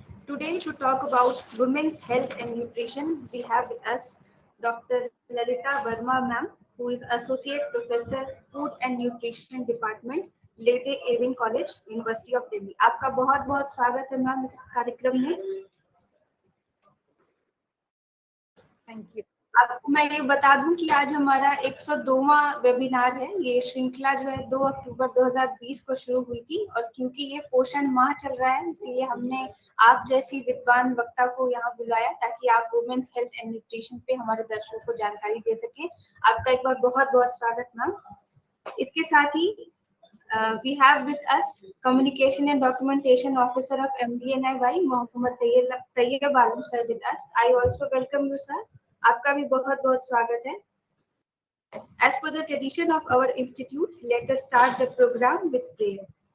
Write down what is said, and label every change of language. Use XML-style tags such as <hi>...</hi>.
<en>Today to talk about women's health and nutrition, we have with us Dr. Lalita Verma ma'am, who is Associate Professor Food and Nutrition Department, Lady Irwin College, University of Delhi.</en> <hi>आपका बहुत बहुत स्वागत है ma'am इस कार्यक्रम में.</hi> <en>Thank you.</en> <hi>आपको मैं ये बता दूं कि आज हमारा 102वां वेबिनार है. ये श्रृंखला जो है 2 अक्टूबर 2020 को शुरू हुई थी और क्योंकि ये पोषण माह चल रहा है इसीलिए हमने आप जैसी विद्वान वक्ता को यहाँ बुलाया ताकि आप</hi> <en>women's health and nutrition</en> <hi>पे हमारे दर्शकों को जानकारी दे सके. आपका एक बार बहुत बहुत स्वागत मैम. इसके साथ ही</hi> <en>we have with us Communication and Documentation Officer of MDNIY, Mohammad Tayyib Alam sir with us. I also welcome you sir.</en> <hi>आपका भी बहुत बहुत स्वागत है.</hi> <en>As per the tradition of our institute, let us start the program with prayer.</en>